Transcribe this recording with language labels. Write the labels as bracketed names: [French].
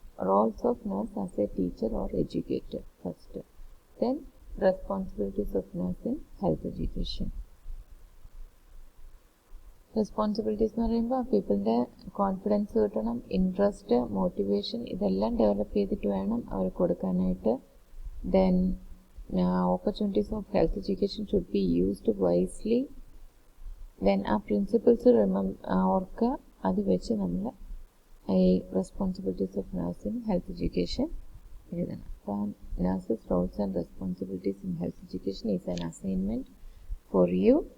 [English] Roles of nurse as a teacher or educator first. Then responsibilities of nurse in health education. [Malayalam] Responsibilities എന്ന് പറയുമ്പോൾ പീപ്പിളിൻ്റെ confidence കിട്ടണം, interest, motivation ഇതെല്ലാം develop ചെയ്തിട്ട് വേണം അവർ കൊടുക്കാനായിട്ട്. [English] Then opportunities of health education should be used wisely. [Malayalam] Then ആ principles ഓർക്കുക, അത് വെച്ച് നമ്മൾ ഈ responsibilities of nursing health education എഴുതണം. [English] അപ്പോൾ nurses roles and responsibilities in health education is an assignment for you.